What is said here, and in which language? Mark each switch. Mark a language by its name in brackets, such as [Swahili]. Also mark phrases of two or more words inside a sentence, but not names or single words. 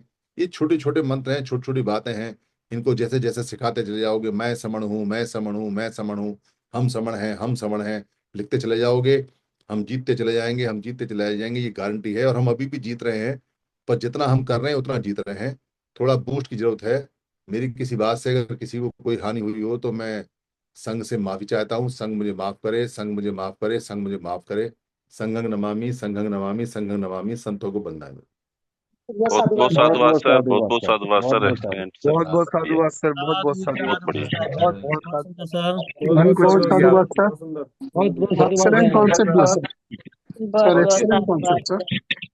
[Hindi] ये छोटे छोटे मंत्र हैं, छोटी छोटी बातें हैं। इनको जैसे जैसे सिखाते चले जाओगे, मैं समण हूँ, मैं समण हूँ, मैं समण हूँ, हम समण हैं, हम समण हैं, लिखते चले जाओगे, हम जीतते चले जाएंगे, हम जीतते चले जाएंगे, ये गारंटी है। और हम अभी भी जीत रहे हैं, पर जितना हम कर रहे हैं उतना जीत रहे हैं। थोड़ा बूस्ट की जरूरत है। मेरी किसी बात से अगर किसी को कोई हानि हुई हो तो मैं संघ से माफी चाहता हूँ। संघ मुझे माफ करे, संघ मुझे माफ करे, संघ मुझे माफ करे। [Pali] संघं नमामि, संघं नमामि, संघं नमामि, [Hindi] संतों को बंदामी। बहुत बहुत बहुत साधुवाद साधुवाद बहुत सर, बहुत साधुवाद बहुत सर, साधुवाद बहुत सर, बहुत [English] excellent sir. [Hindi] बहुत बहुत बढ़िया, साधुवाद सर, बहुत बहुत बहुत साधुवाद बढ़िया। बहुत बहुत सर धन को छू लिया। बहुत बहुत साधुवाद एक्सेलेंट है कॉन्सेप्ट दिया सर। बहुत सर बहुत एक्सेलेंट धन्यवाद [English] concept sir.